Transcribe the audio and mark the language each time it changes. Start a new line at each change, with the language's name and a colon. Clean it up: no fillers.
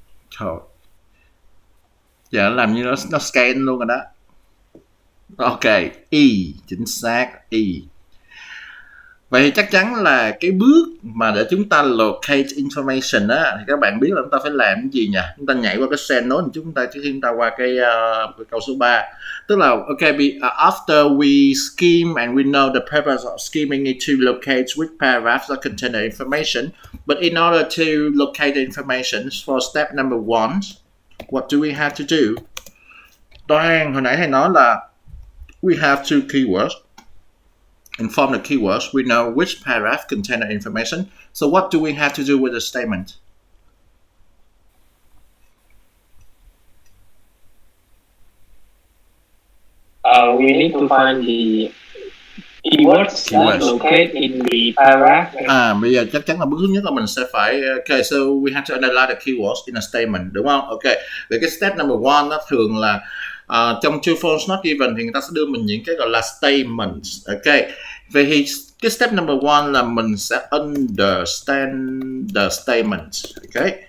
Vietnamese: Trời, giờ nó làm như nó scan luôn rồi đó. Ok, E, chính xác, E. Vậy thì chắc chắn là cái bước mà để chúng ta
English: locate information
Vietnamese: á, thì các bạn biết là chúng ta phải làm cái gì nhỉ? Chúng ta nhảy qua cái send node chúng ta trước khi chúng ta qua cái câu số 3. Tức là
English: after we skim and we know the purpose of skimming is to locate which paragraphs that contain the information. But in order to locate the information for step number 1, what do we have to do?
Vietnamese: Toàn, hồi nãy thầy nói là
English: we have two keywords. And from the keywords, we know which paragraph contains the information. So what do we have to do with the statement? We need to find the keywords that locate in the paragraph.
Vietnamese: Bây giờ chắc chắn là bước thứ nhất là mình sẽ phải
English: so we have to analyze the keywords in a statement,
Vietnamese: đúng không? Ok. Vậy cái step number 1 nó thường là trong true false not given thì người ta sẽ đưa mình những cái gọi là statements. Ok. Vậy thì cái step number 1 là mình sẽ
English: understand the statements.
Vietnamese: Ok.